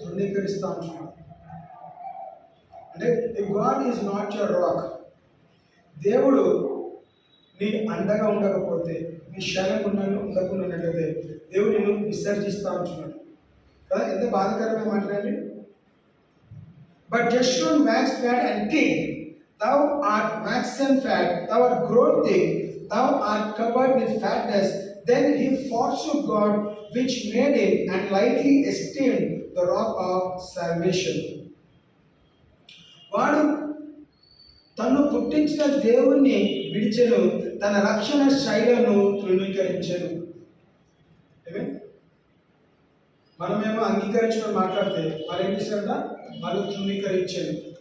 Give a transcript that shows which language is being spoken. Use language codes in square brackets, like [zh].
[te] తృణీకరిస్తూ ఉంటున్నారు. అంటే [en] God is not your rock. [te] దేవుడు నీ అండగా ఉండకపోతే, నీ శరణం ఉండకున్నట్లయితే దేవుడు నిన్ను విసర్జిస్తూ ఉంటున్నాడు కదా. ఎంత బాధాకరమైన మాట్లాడండి. [en] But Jeshurun waxed fat and king. Thou art waxen fat, thou art grown thick, thou art covered with fatness. Then he forsook God which made him and lightly esteemed the rock of salvation. [te] వాడు తను పుట్టించిన దేవుణ్ణి విడిచెను, తన రక్షణ శైలను తృణీకరించెను. మనమేమో అంగీకరించడం మాట్లాడితే వాళ్ళు ఏం చేశారంట? వాళ్ళు తృణీకరించారు.